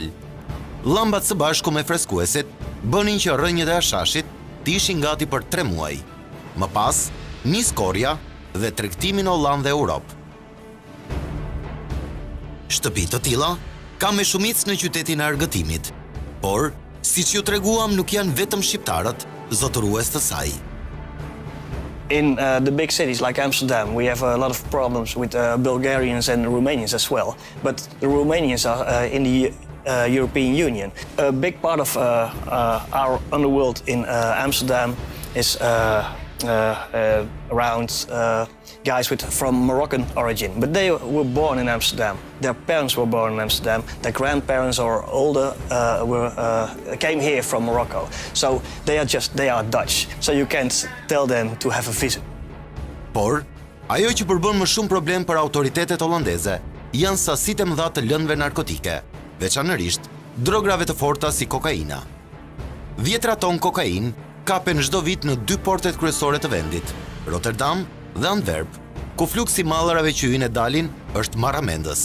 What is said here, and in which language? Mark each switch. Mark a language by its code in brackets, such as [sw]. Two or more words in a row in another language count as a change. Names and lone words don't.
[sq] Llambat së bashku me freskuesit bënin që rrënjët e hashashit të ishin gati për 3 muaj. Më pas, nis korrja dhe tregtimi në Hollandë dhe Europë. Shtëpi të tilla ka me shumicë në qytetin e argëtimit, por, siç ju treguam, nuk janë vetëm shqiptarët zotërues të saj. [en] In the big cities like Amsterdam, we have a lot of problems with Bulgarians and Romanians as well. But the Romanians are in the European Union. A big part of our underworld in Amsterdam is around guys from Moroccan origin. But they were born in Amsterdam. Their parents were born in Amsterdam. Their grandparents or older came here from Morocco. So they are Dutch. So you can't tell them to have a visa. [sq] Por, ajo që përbën më shumë problem për autoritetet holandeze janë sasitë e mëdha të lëndëve narkotike, veçanërisht drograve të forta si kokaina. 10 ton kokainë kapen çdo vit në 2 portet kryesore të vendit, Rotterdam dhe Antwerp, ku fluksi mallrave që hyjnë e dalin është marramendës.